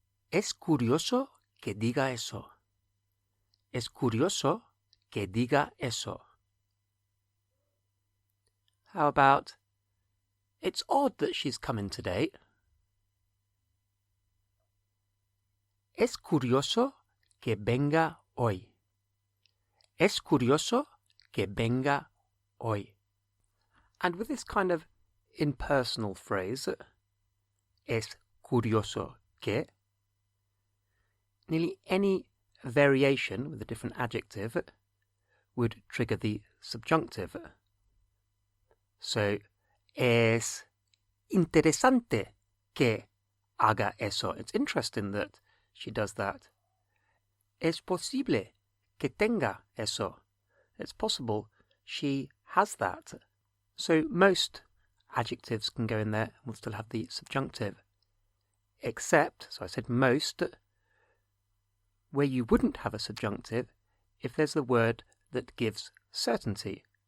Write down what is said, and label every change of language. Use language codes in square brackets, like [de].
[es] Es curioso que diga eso. Es curioso que diga eso. [en] How about it's odd that she's coming today. [es] Es curioso que venga hoy. Es curioso que venga hoy. [en] And with this kind of impersonal phrase, es curioso que, nearly any variation with a different adjective would trigger the subjunctive. [es] So, es interesante que haga eso. [en] It's interesting that she does that. [es] Es posible que tenga eso. [en] It's possible she has that. So most adjectives can go in there and we'll still have the subjunctive. Except, so I said most, where you wouldn't have a subjunctive if there's the word that gives certainty.